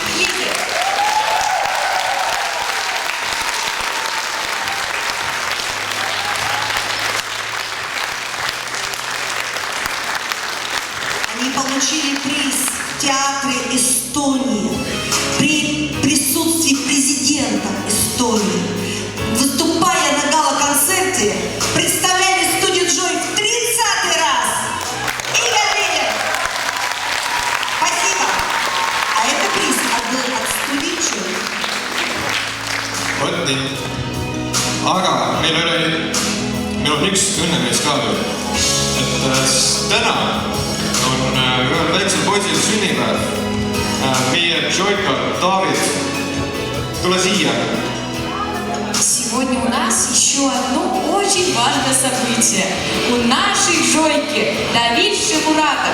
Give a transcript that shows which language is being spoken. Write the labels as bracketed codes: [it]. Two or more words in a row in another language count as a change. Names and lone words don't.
[ru] Получили приз в Театре Эстонии при присутствии президента Эстонии. Выступая на гала-концерте, представляли студию Joy в 30-й раз. Игорь Рик! Спасибо! А это приз от студии Joy. [et] Vot nii. Aga meil on üks õnnemees ka veel. Et täna on ühel väiksel poisil sünnipäev. Meie Joyka David, tule siia. [ru] Сегодня у нас еще одно очень важное событие. У нашей Жойки Давид Шемуратов.